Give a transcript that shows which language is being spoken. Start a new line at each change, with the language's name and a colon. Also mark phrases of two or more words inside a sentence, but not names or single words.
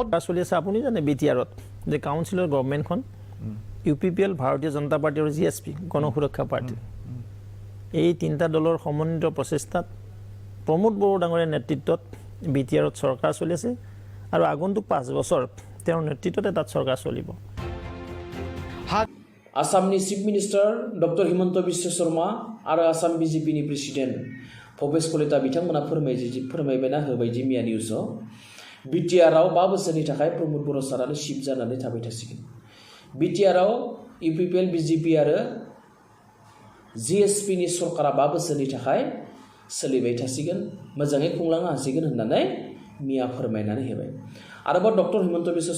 Assamese: চলি আছে আপুনি জানে বিটিআৰত যে
English: council government
Assamese: ইউপিপিএল ভাৰতীয় জনতা পাৰ্টি আৰু জিএছপি গণ সুৰক্ষা পাৰ্টি এই তিনিটা দলৰ সমন্বিত প্ৰচেষ্টাত প্ৰমোদ বড়ো ডাঙৰীয়াৰ নেতৃত্বত বিটিআৰত চৰকাৰ চলি আছে আৰু আগন্তুক 5 বছৰ তেওঁৰ নেতৃত্বতে তাত চৰকাৰ চলিব
Bodo: आसामनि
English: chief minister
Bodo: डक्टर हिमन्त बिश्व शर्मा आरो आसाम बिजेपिनि प्रेसिडेन्ट भबेश कलिता बिथांमोना फोरमायबायना होबायदि मिया निउसआव बिटिआरआव 5 बोसोरनि थाखाय प्रमोद बर' सारानो चिफ जानानै थाबाय थासिगोन बिटिआरआव इउपिपिएल बिजेपि आरो जिएसपिनि सरकारा 5 बोसोरनि थाखाय सोलिबाय थासिगोन मोजाङै खुंलांनो हासिगोन होननानै मिया फोरमायनानै होबाय आरोबाव डक्टर हिमन्त